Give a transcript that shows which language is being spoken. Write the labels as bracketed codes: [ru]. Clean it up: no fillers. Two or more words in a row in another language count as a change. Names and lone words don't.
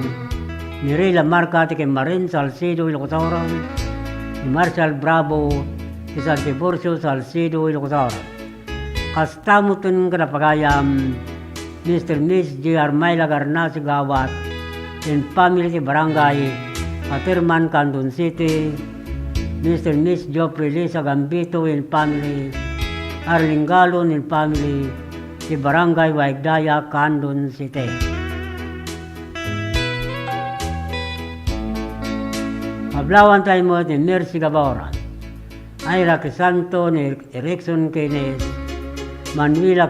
[ilo] Ni Rila Marca, ti Marin Salcido, Ilocosor. Ni Marshall Bravo, ti San Tiburcio Salcido, Ilocosor. Kastamutin kanapagayam, Mr. Miss J.R. Mayla Garnasi Gawat, in family ti Barangay Atirman, Candon City, Mr. and Miss Joffrey Lisa Gambito in family, Arling Galon in family, ti Barangay Waigdaya, Candon City. Kablawan tayo mo ni Mercy Gabora, Ira Crisanto ni Erickson Kines, Manuela